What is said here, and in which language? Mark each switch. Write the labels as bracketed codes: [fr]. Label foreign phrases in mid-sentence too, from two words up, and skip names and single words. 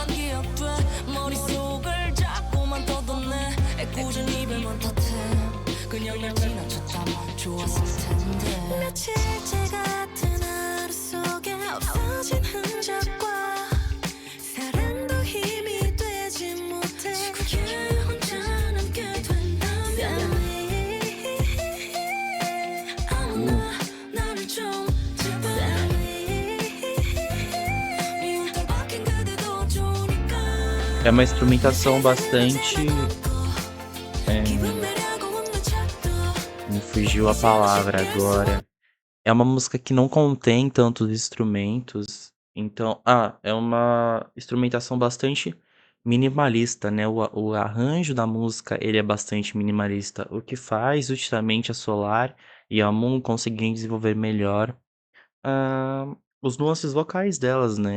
[ko] 기억돼 머릿속을 자꾸만 떠도네 애꿎은 이별만 탓해 그냥 날 지나쳤다면 좋았을 텐데 며칠째 같은 하루 속에 없어진 흔적과 사랑도 힘이 되지 못해 지구에 혼자 남게 된다면 아무나 나를 좀 제발 미운 털 박힌 그대도 좋으니까 [pt] É uma instrumentação bastante. [ko] 기분 내려고 웃는 척도 [pt] Me fugiu a palavra agora. É uma música que não contém tantos instrumentos, então é uma instrumentação bastante minimalista, né, o arranjo da música, ele é bastante minimalista, o que faz justamente a Solar e a Moon conseguirem desenvolver melhor, os nuances vocais delas, né.